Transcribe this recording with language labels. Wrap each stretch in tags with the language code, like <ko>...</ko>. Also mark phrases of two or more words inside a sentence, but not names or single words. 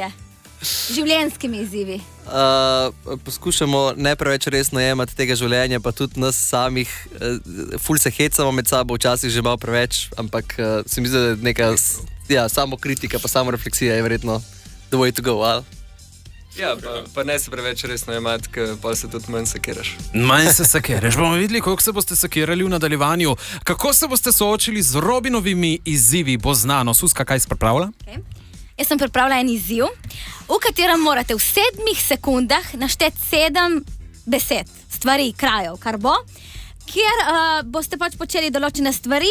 <sl>Življenjskimi izzivi. Poskušamo ne preveč resno jemati tega življenja, pa tudi nas samih, ful se hecamo med sabo, včasih že malo preveč, ampak se mi zdi, da je neka samokritika, pa samorefleksija je verjetno</sl> <en>the way to go,</en> <sl>ali? Ja, pa ne se preveč resno jemati, ker pa se tudi manj sekiraš. Manj se sekiraš. Bomo videli, koliko se boste sekirali v nadaljevanju. Kako se boste soočili z Robinovimi izzivi, bo znano. Suska, kaj si pripravila? Okay. Jaz sem pripravila en izziv, v katerem morate v 7 sekundah našteti 7 besed, stvari, krajev, kar bo, kjer boste pač počeli določene stvari.</sl>